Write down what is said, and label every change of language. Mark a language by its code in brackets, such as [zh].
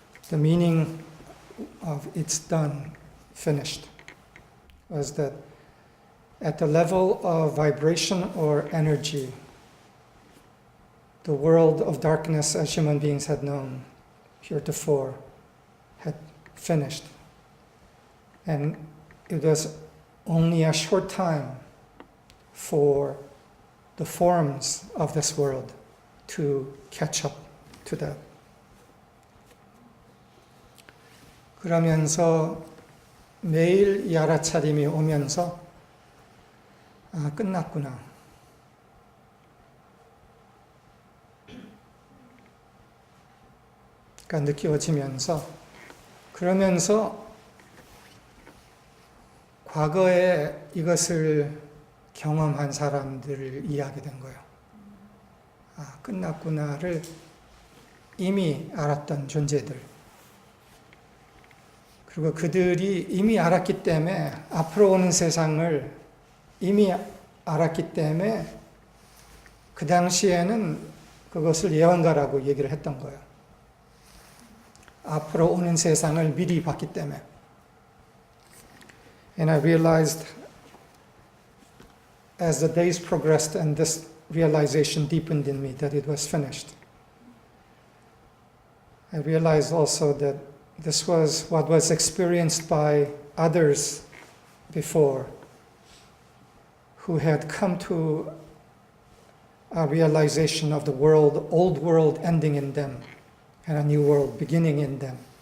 [en] The meaning of it's done, finished, was that at the level of vibration or energy, the world of darkness as human beings had known heretofore had finished. And it was only a short time for the forms of this world to catch up to that. [ko] 그러면서 매일 이 알아차림이 오면서 끝났구나. 그러니까 느껴지면서 그러면서 과거에 이것을 경험한 사람들을 이해하게 된 거예요. 끝났구나를 이미 알았던 존재들. 그리고 그들이 이미 알았기 때문에 앞으로 오는 세상을 이미 알았기 때문에 그 당시에는 그것을 예언가라고 얘기를 했던 거예요. 앞으로 오는 세상을 미리 봤기 때문에. [en] And I realized as the days progressed and this realization deepened in me that it was finished. I realized also that this was what was experienced by others before who had come to a realization of the world, old world ending in them and a new world beginning in them.